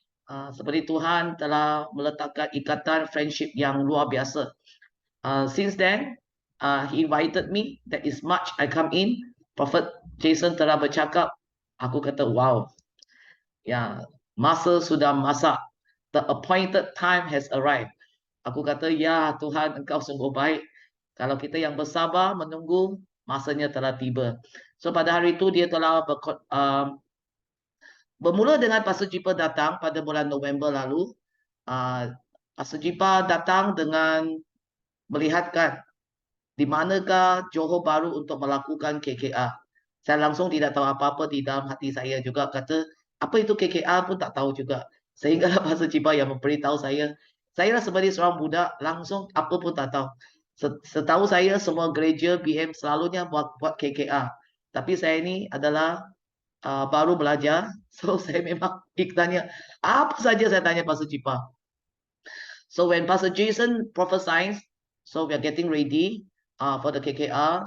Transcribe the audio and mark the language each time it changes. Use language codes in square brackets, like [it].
[ms] Seperti Tuhan telah meletakkan ikatan friendship yang luar biasa. [en] Since then, he invited me. That is March I come in. [ms] Prophet Jason telah bercakap. Aku kata wow. Ya, masa sudah masak. [en] The appointed time has arrived. [ms] Aku kata, ya Tuhan, Engkau sungguh baik. Kalau kita yang bersabar menunggu, masanya telah tiba. So pada hari itu dia telah bermula dengan Pastor Jipa datang pada bulan November lalu. Pastor Jipa datang dengan melihatkan di manakah Johor Bahru untuk melakukan KKR. Saya langsung tidak tahu apa-apa di dalam hati saya juga. Kata, apa itu KKR pun tak tahu juga. Sehingga Pastor Jipa yang memberitahu saya. Saya sebagai seorang budak, langsung apa pun tak tahu. Setahu saya, semua gereja BM selalunya buat KKR. Tapi saya ini adalah baru belajar. So, saya memang tanya, apa saja saya tanya Pastor Jipa. [en] So, when Pastor Jason prophesies, so we are getting ready for the KKR.